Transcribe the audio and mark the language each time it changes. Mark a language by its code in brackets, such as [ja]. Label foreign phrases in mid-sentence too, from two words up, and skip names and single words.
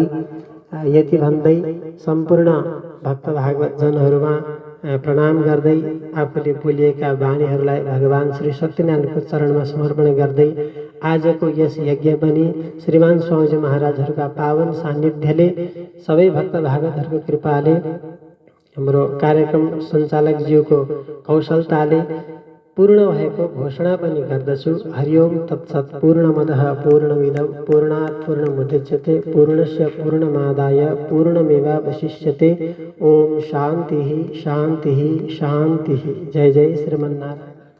[ne] यति भन्दै सम्पूर्ण भक्त भागवत जनहरूमा प्रणाम गर्दै आफूले बोलिएका वाणीहरूलाई भगवान श्री सत्यनारायणको चरणमा समर्पण गर्दै आजको यस यज्ञ पनि श्रीमान स्वामीजी महाराजहरूका पावन सान्निध्यले, सबै भक्त भागवतहरूको कृपाले, हाम्रो कार्यक्रम सञ्चालकज्यूको कौशलताले पूर्ण भएको घोषणा पनि गर्दछु। [sa] हरिओम तत्सत्। पूर्णमदः पूर्णमिदं पूर्णात् पूर्णमुदच्यते पूर्णस्य पूर्णमादाय पूर्णमेवावशिष्यते। ओम शान्तिः शान्तिः शान्तिः। जय जय श्रीमन्नारायण।